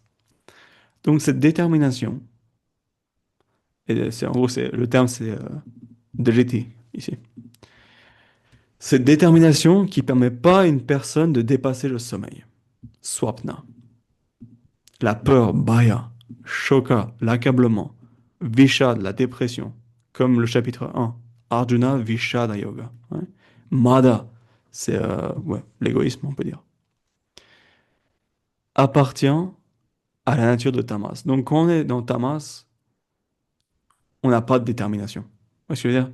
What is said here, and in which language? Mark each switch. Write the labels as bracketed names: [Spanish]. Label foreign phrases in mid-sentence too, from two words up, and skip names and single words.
[French] Donc cette détermination, et c'est en gros, le terme c'est driti ici. Cette détermination qui permet pas à une personne de dépasser le sommeil, swapna, la peur, [Sanskrit] भय, शोक, [French] l'accablement, vishad, la dépression, comme le chapitre 1, Arjuna Vishada Yoga. Ouais. Mada, c'est ouais, l'égoïsme, on peut dire, appartient à la nature de Tamas. Donc quand on est dans Tamas, on n'a pas de détermination. Vous voyez ce que je veux dire?